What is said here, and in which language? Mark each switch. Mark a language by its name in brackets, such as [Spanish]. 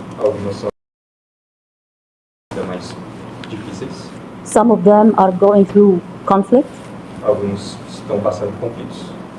[Portuguese] Algumas são mais difíceis. [English] Some of them are going through conflict. [Portuguese] Alguns estão passando conflitos.